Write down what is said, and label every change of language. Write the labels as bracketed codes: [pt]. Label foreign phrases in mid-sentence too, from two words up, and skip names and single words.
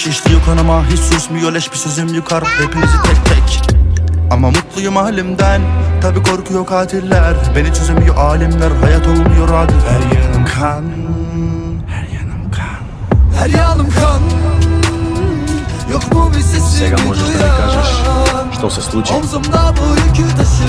[tr] İşliyor kanıma hiç susmuyor leş, bir sözüm yukarı hepinizi tek tek. Ama mutluyum halimden, tabi korkuyor katiller. Beni çözemiyor alimler, hayat olmuyor adil. Her yanım kan, her yanım kan, her yanım kan. Yok mu bir sesim [mk] Сега можеш да ми кажеш што се случи? [tr] Omzumda bu yükü